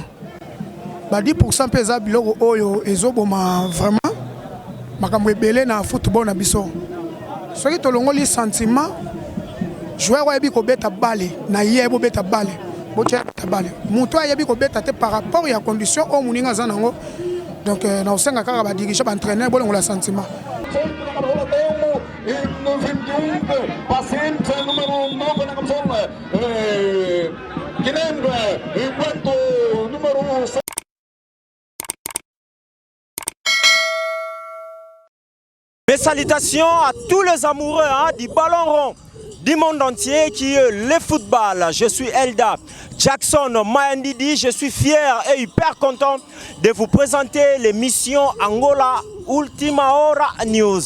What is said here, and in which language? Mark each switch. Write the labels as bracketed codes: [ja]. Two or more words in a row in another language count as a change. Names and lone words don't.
[ln] Ba 10% pesa biloko oyo ezoboma vraiment makambo ebele na football na biso. Soki tolongoli [fr] sentiment joueur [ln] oyebi kobeta balle na yebo beta balle. Botia beta balle. Muto ayebi kobeta te [fr] par rapport [ln] ya condition o muninga za nango. Donc na osenga kaka ba diriger ba entraîneur bolongo [fr] la sentiment. [pt] Paciente número 9 na camisola. Guilherme, enquanto número 6. [fr] Mes salutations à tous les amoureux du ballon rond du monde entier qui est le football. Je suis Elda Jackson Mayandidi. Je suis fier et hyper content de vous présenter l'émission Angola Ultima Hora News.